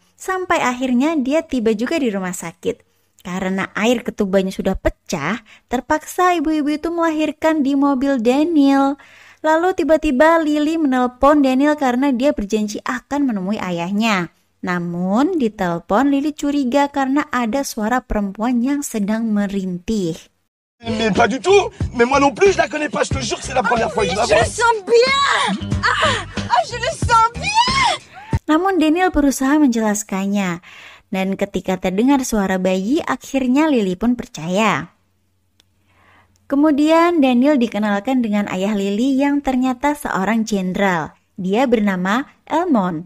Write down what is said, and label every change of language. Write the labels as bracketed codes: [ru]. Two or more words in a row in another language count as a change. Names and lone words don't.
[id] Sampai akhirnya dia tiba juga di rumah sakit. Karena air ketubanya sudah pecah, terpaksa ibu-ibu itu melahirkan di mobil Daniel. Lalu tiba-tiba Lily menelpon Daniel karena dia berjanji akan menemui ayahnya. Namun di telepon Lily curiga karena ada suara perempuan yang sedang merintih. [fr] Mais pas du tout. Mais moi non plus, je la connais pas. Je te jure que c'est la première fois que je la vois. Je le sens bien. Je le sens bien. [id] Namun Daniel berusaha menjelaskannya, dan ketika terdengar suara bayi, akhirnya Lily pun percaya. Kemudian Daniel dikenalkan dengan ayah Lily yang ternyata seorang jenderal. Dia bernama Elmond.